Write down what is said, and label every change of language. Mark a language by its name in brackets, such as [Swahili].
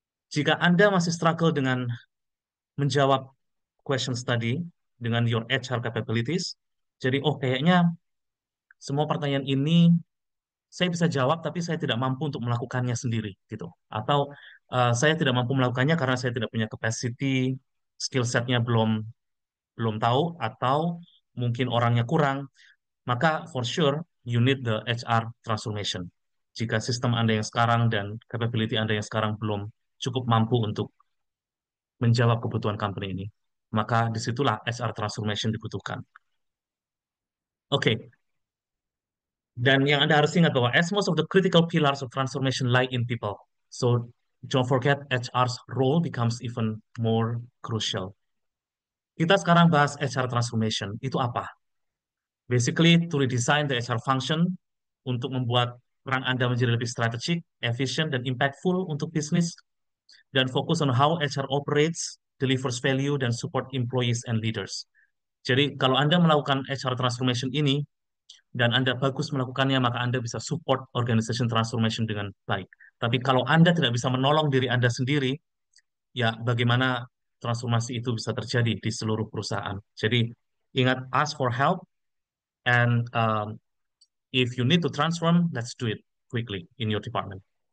[Indonesian] Jika Anda masih struggle dengan menjawab questions tadi dengan [English] your HR capabilities, [Indonesian] jadi kayaknya semua pertanyaan ini saya bisa jawab, tapi saya tidak mampu untuk melakukannya sendiri, gitu. Atau saya tidak mampu melakukannya karena saya tidak punya capacity, skill setnya belum belum tahu, atau mungkin orangnya kurang. Maka [English] for sure you need the HR transformation. [Indonesian] Jika sistem Anda yang sekarang dan capability Anda yang sekarang belum cukup mampu untuk menjawab kebutuhan company ini, maka disitulah HR transformation dibutuhkan. Oke, dan yang Anda harus ingat bahwa [English] as most of the critical pillars of transformation lie in people. So don't forget HR's role becomes even more crucial. [Indonesian] Kita sekarang bahas HR transformation. Itu apa? [English] Basically, to redesign the HR function [Indonesian] untuk membuat peran Anda menjadi lebih strategik, efisien, dan [English] impactful untuk bisnis, dan fokus on how HR operates, delivers value, dan support employees and leaders. [Indonesian] Jadi, kalau Anda melakukan HR transformation ini, dan Anda bagus melakukannya, maka Anda bisa support organization transformation dengan baik. Tapi kalau Anda tidak bisa menolong diri Anda sendiri, ya bagaimana transformasi itu bisa terjadi di seluruh perusahaan. Jadi, ingat, [English] ask for help, and if you need to transform, let's do it quickly in your department.